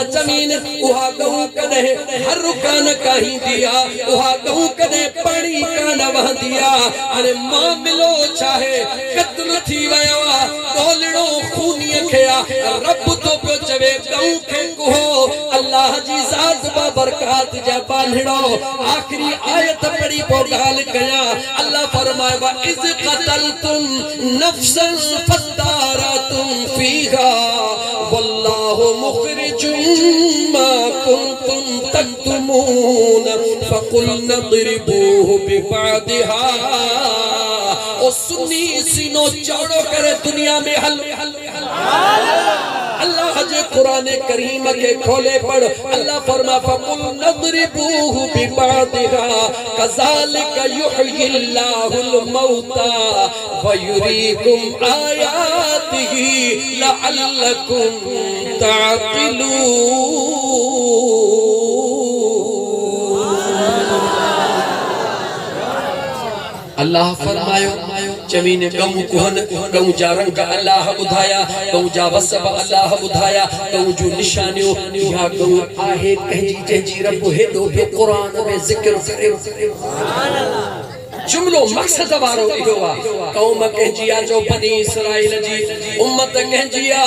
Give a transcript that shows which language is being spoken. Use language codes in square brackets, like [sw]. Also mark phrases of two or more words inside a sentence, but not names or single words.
[sd] ज़मीन उहा गऊं कॾहिं हर कान काहींदी आहे उहा गऊं कॾहिं पाणी कान वहंदी आहे हाणे मामिलो छाहे क़त्ल थी वियो आहे ॻोल्हिणो खूनीअ खे आहे रब तो पियो चवे गऊं खे कुहो अल्लाह जी ज़ात बाबरकात जा बांधणो आखिरी आयत पढ़ी पोइ ॻाल्हि कयां अल्लाह फरमाए [ar] و إذ قتلتم نفسا فادارأتم فيها والله مخرج ما كنتم تكتمون فقلنا اضربوه ببعضها [sd] ओ सुन्नी सीनो चौड़ो करे दुनिया में हल अल्लाह जे कुरान करीम के खोले पढ़ अल्लाह फरमा [ar] فقلنا اضربوه ببعضها كذلك يحيي الله الموتى ويريكم آياته لعلكم تعقلون [sd] अल्लाह फरमायो जमीन गऊं कुहन गऊं जा रंग अल्लाह ॿुधाया गऊं जा वसब अल्लाह ॿुधाया गऊं जूं निशानियूं इहा गऊं आहे कंहिंजी जंहिंजी रब हेॾो पियो क़ुरान में ज़िक्र करे [ar] سبحان الله [sd] जुमलो मक़सद वारो इहो आहे क़ौम कंहिंजी आहे जो बनी इसराइल जी उम्मत कंहिंजी आहे